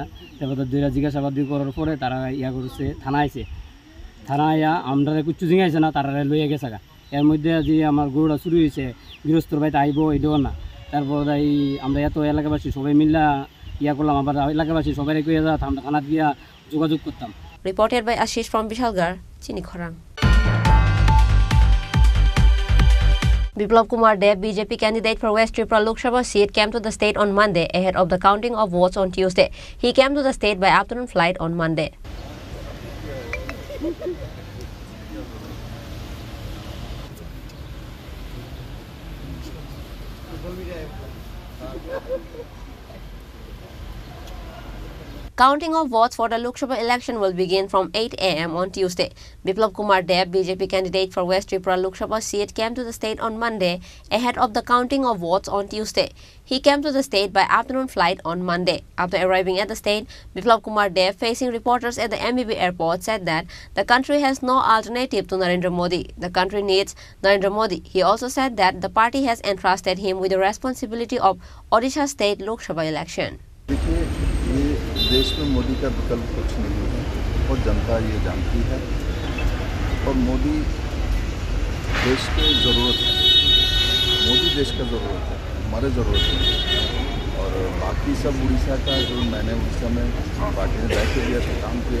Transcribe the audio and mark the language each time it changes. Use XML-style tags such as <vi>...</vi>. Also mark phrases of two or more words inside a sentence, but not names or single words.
<bn>তারপর তো দুইটা জিজ্ঞাসাবাদ করার পরে তারা করছে থানা আইছে, থানা আইয়া আমরা কুচ্ছু জিঙাইছে না, তারা লইয়া গেছে গা। এর মধ্যে যে আমার গরুটা চুরি হয়েছে গৃহস্থর বাড়িতে আইব এটাও না। তারপর আমরা এত এলাকাবাসী সবাই মিল্লা করলাম, আবার এলাকাবাসী সবাই কইয়া যা আমরা থানাত গিয়া যোগাযোগ করতাম।</bn> <en>Reported by Ashish from Bishalgarh, Chini Khorang. Biplab Kumar Dev, BJP candidate for West Tripura Lok Sabha seat, came to the state on Monday ahead of the counting of votes on Tuesday. He came to the state by afternoon flight on Monday. Counting of votes for the Lok Sabha election will begin from 8 a.m. on Tuesday. Biplab Kumar Dev, BJP candidate for West Tripura Lok Sabha seat, came to the state on Monday ahead of the counting of votes on Tuesday. He came to the state by afternoon flight on Monday. After arriving at the state, Biplab Kumar Dev, facing reporters at the MBB airport, said that the country has no alternative to Narendra Modi. The country needs Narendra Modi. He also said that the party has entrusted him with the responsibility of Odisha state Lok Sabha election.</en> <hi>देश में मोदी का विकल्प कुछ नहीं है और जनता ये जानती है और मोदी देश की ज़रूरत है, मोदी देश का ज़रूरत है, हमारे ज़रूरत नहीं। और बाकी सब उड़ीसा का जो मैंने उड़ीसा में पार्टी ने दायित्व दिया था, काम किया।</hi>